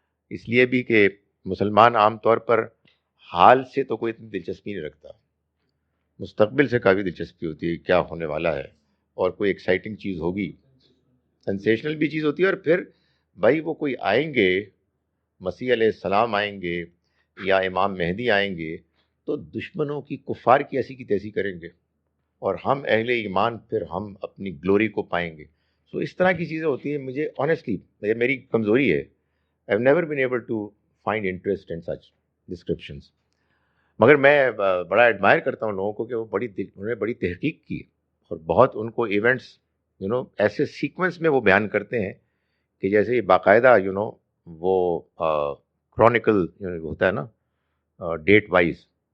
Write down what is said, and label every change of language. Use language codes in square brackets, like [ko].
[ur] اس لیے بھی کہ مسلمان عام طور پر حال سے تو کوئی اتنی دلچسپی نہیں رکھتا، مستقبل سے کافی دلچسپی ہوتی ہے، کیا ہونے والا ہے اور کوئی ایکسائٹنگ چیز ہوگی، سینسیشنل بھی چیز ہوتی ہے. اور پھر بھائی وہ کوئی آئیں گے، مسیح علیہ السلام آئیں گے یا امام مہدی آئیں گے تو دشمنوں کی، کفار کی ایسی کی تیسی کریں گے، اور ہم اہل ایمان پھر ہم اپنی گلوری کو پائیں گے. سو اس طرح کی چیزیں ہوتی ہیں. مجھے آنیسٹلی یہ میری کمزوری ہے، [en] I've never been able to find interest in such descriptions. [ur] مگر میں بڑا ایڈمائر کرتا ہوں لوگوں کو کہ وہ انہوں نے بڑی تحقیق کی اور بہت ان کو ایونٹس ایسے سیکوینس میں وہ بیان کرتے ہیں کہ جیسے باقاعدہ وہ کرونیکل ہوتا ہے نا [en] Date wise.